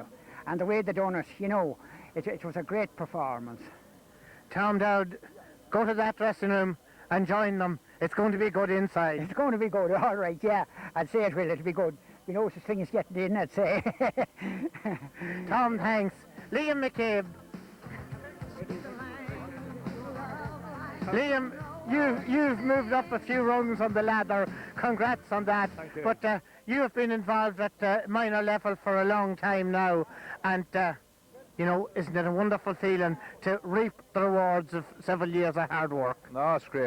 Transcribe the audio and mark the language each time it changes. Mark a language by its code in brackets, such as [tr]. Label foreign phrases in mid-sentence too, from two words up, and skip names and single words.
[en] And the way they done it, you know, it was a great performance. Tom Dowd, go to that dressing room and join them. It's going to be good inside. It's going to be good, all right, yeah. I'd say it will, it'll be good. You know, such thing as getting in, I'd say. Tom, thanks. Liam McCabe. Liam, you've moved up a few rungs on the ladder. Congrats on that. Thank you. But you have been involved at minor level for a long time now, and you know, isn't it a wonderful feeling to reap the rewards of several years of hard work? No, it's great.